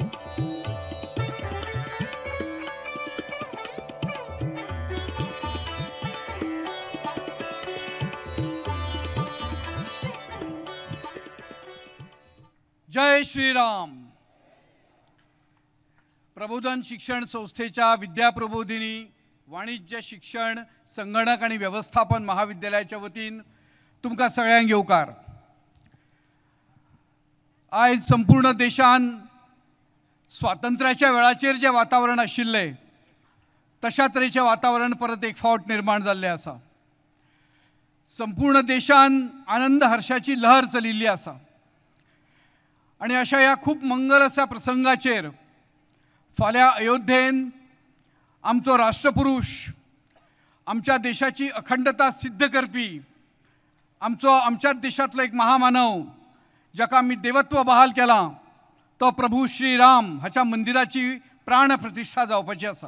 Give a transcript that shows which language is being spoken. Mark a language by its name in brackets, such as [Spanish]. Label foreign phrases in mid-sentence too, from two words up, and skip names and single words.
[Konkani] जय श्रीराम. प्रबोधन शिक्षण संस्थेच्या विद्याप्रबोधिनी वाणिज्य शिक्षण संगणक आणि व्यवस्थापन महाविद्यालयाच्या वतीन तुमका सगळ्यांक येवकार. आज संपूर्ण देशान स्वातंत्र्याच्या वेळाचेर जे वातावरण आशिल्ले तशा तरेचें वातावरण परत एक फावट निर्माण जाल्लें आसा. संपूर्ण देशान आनंद हर्षाची लहर चलिल्ली आसा आणि अशा ह्या खूप मंगल अशा प्रसंगाचेर फाल्यां अयोध्येन आमचो राष्ट्रपुरुष, आमच्या देशाची अखंडता सिद्ध करपी आमच्या देशातलो एक महामानव जाका आमी देवत्व बहाल केलां तो प्रभू श्रीराम हाच्या मंदिराची प्राण प्रतिष्ठा जावपाची आसा.